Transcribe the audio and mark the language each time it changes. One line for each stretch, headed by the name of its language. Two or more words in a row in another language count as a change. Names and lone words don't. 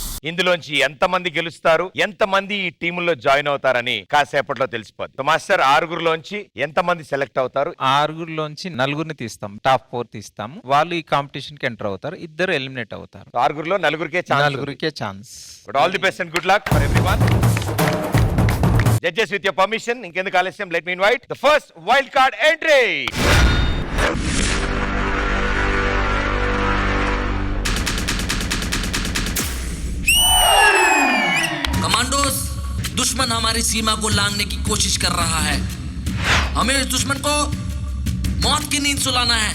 Telugu: ఇందులోంచి ఎంతమంది గెలుస్తారు, ఎంతమంది ఈ టీముల్లో జాయిన్ అవుతారని కాసేపట్లో తెలిసిపోతుంది.
English: so master,
Telugu: 6గురిలోంచి ఎంతమంది సెలెక్ట్ అవుతారు? 6గురిలోంచి 4గురిని తీస్తాం, టాప్ 4 తీస్తాము. వాళ్ళు ఈ కాంపిటీషన్ కి ఎంటర్ అవుతారు, ఇద్దరు ఎలిమినేట్ అవుతారు. 6గురిలో 4గురికే ఛాన్స్. 4గురికే ఛాన్స్.
English: all the best and good luck for everyone. Judges, with your permission,
Telugu: ఇంకెందుకు ఆలస్యం,
English: let me invite the first wild card entry.
Hindi: कमांडोस, दुश्मन हमारी सीमा को लांघने की कोशिश कर रहा है. हमें इस दुश्मन को मौत की नींद सुलाना है.